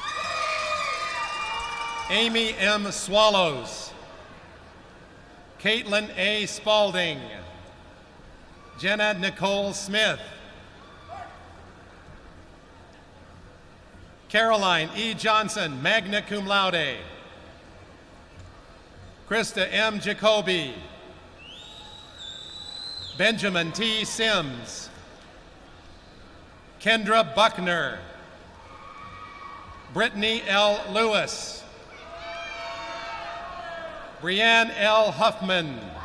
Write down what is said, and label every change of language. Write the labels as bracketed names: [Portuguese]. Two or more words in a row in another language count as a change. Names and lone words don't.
[English] Amy M. Swallows. Caitlin A. Spalding. Jenna Nicole Smith. Caroline E. Johnson, [Latin] magna cum laude. [English] Krista M. Jacoby. Benjamin T. Sims. Kendra Buckner. Brittany L. Lewis. Brianne L. Huffman.